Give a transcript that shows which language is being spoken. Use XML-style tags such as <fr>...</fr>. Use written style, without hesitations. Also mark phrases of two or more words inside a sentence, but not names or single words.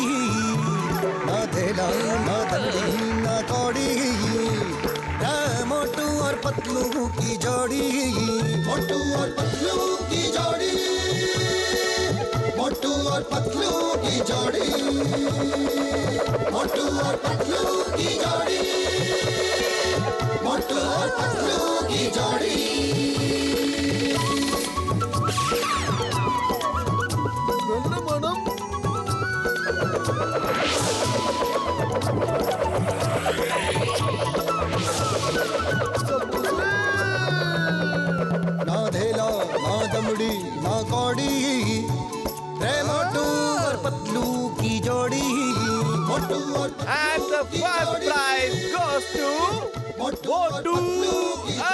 <hi>ना धेला ना दमड़ी ना कौड़ी, रे मोटू और पतलू की जोड़ी। मोटू और पतलू की जोड़ी, मोटू और पतलू की जोड़ी, मोटू और पतलू की जोड़ी, मोटू और पतलू की जोड़ी।</hi> <ml>നല്ല മണം.</ml> <hi>ना धेला ना दमड़ी ना कौड़ी, रे मोटू और पतलू की जोड़ी। मोटू और</hi> <en>And the first prize goes to</en> <hi>मोटू और पतलू की</hi>